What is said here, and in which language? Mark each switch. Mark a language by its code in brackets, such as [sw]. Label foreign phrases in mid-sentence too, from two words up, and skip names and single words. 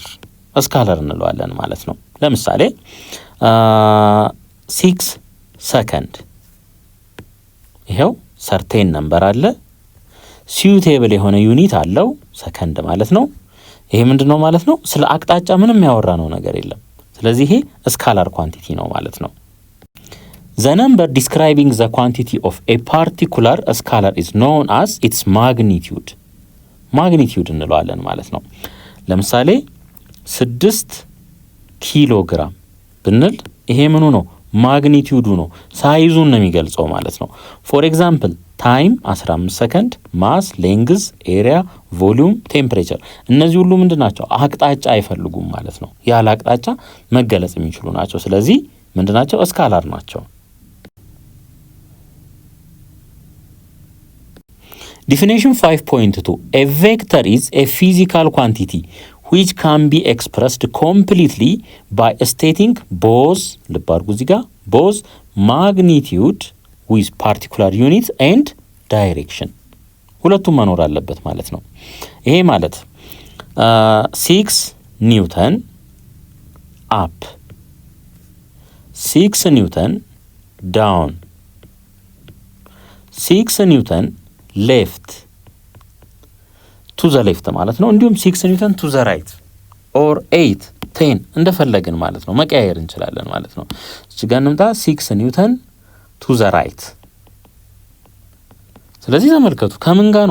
[am] ስካላር እንለዋለን ማለት ነው። ለምሳሌ 6 ሰከንድ ይሄው [en] certain number [am] አለ፣ ሲዩቴብል የሆነ ዩኒት አለው ሰከንድ ማለት ነው። ይሄ ምንድነው ማለት ነው? ስለ አቅጣጫ ምንም ያወራነው ነገር የለም። ስለዚህ ይሄ [en] scalar quantity [am] ነው ማለት ነው። [en] The number describing the quantity of a particular scalar is known as its magnitude. [am] ማግኒቲዩድ እንለዋለን ማለት ነው። ለምሳሌ 6 ኪሎግራም ብንል ይሄ ምኑ ነው? ማግኒቲዩዱ ነው። ሳይዙን ነው የሚገልጸው ማለት ነው። [en] for example [am] ታይም 15 ሰከንድ፣ [en] mass, length, area, volume, temperature [am] እነዚህ ሁሉ ምንድን ናቸው? አቅጣጫ አይፈልጉም ማለት ነው። ያለ አቅጣጫ መገለጽ የሚችሉ ናቸው። ስለዚህ ምንድን ናቸው? ስካላር ናቸው። [en] definition 5.2 a vector is a physical quantity which can be expressed completely by stating both [am] ልብ አድርጉ እዚህ ጋር [en] both magnitude with particular unit and direction [am] ሁለቱም መኖር አለበት ማለት ነው። ይሄ ማለት 6 ኒውተን [en] up [am] 6 ኒውተን down 6 ኒውተን [en] left to the left [am] ማለት ነው። እንዲሁም 6 ኒውተን [en] to the right or [am] 8 10 እንደፈለግን ማለት ነው መቀያየር እንችላለን ማለት ነው። እዚህ ጋር እንምጣ 6 ኒውተን [en] to the right። [am] ስለዚህ ተመልከቱ ከምን ጋር ነው?